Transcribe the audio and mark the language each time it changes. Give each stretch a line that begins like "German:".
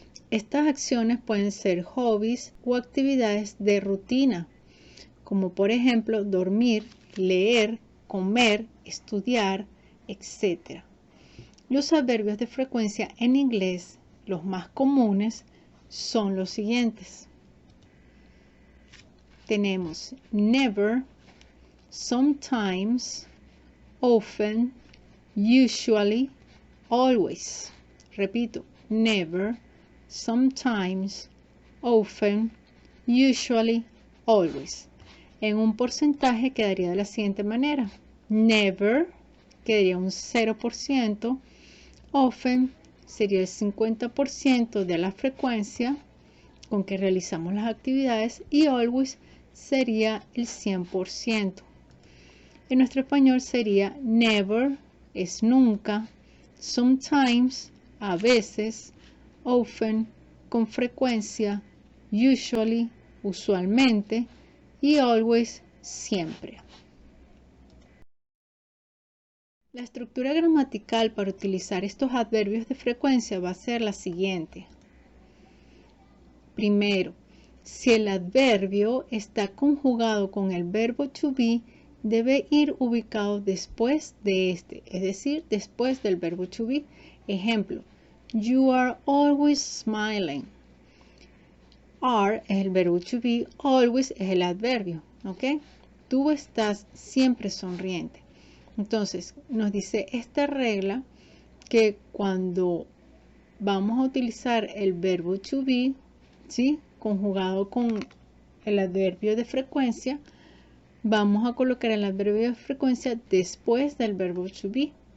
Spanish: Estas acciones pueden ser hobbies o actividades de rutina, como por ejemplo dormir, leer, comer, estudiar, etc. Los adverbios de frecuencia en inglés, los más comunes, son los siguientes. Tenemos never, sometimes, often, usually, always. Repito, never, sometimes, often, usually, always. En un porcentaje quedaría de la siguiente manera. Never quedaría un 0%, often sería el 50% de la frecuencia con que realizamos las actividades y always sería el 100%. En nuestro español sería never, es nunca, sometimes, a veces, often, con frecuencia, usually, usualmente, y always, siempre. La estructura gramatical para utilizar estos adverbios de frecuencia va a ser la siguiente. Primero, si el adverbio está conjugado con el verbo to be, debe ir ubicado después de este, es decir, después del verbo to be. Ejemplo,
English: you are always smiling.
Spanish: Are es el verbo to be, always es el adverbio, ¿ok? Tú estás siempre sonriente. Entonces, nos dice esta regla que cuando vamos a utilizar el verbo to be, ¿sí?, conjugado con el adverbio de frecuencia, vamos a colocar el adverbio de frecuencia después del verbo to be.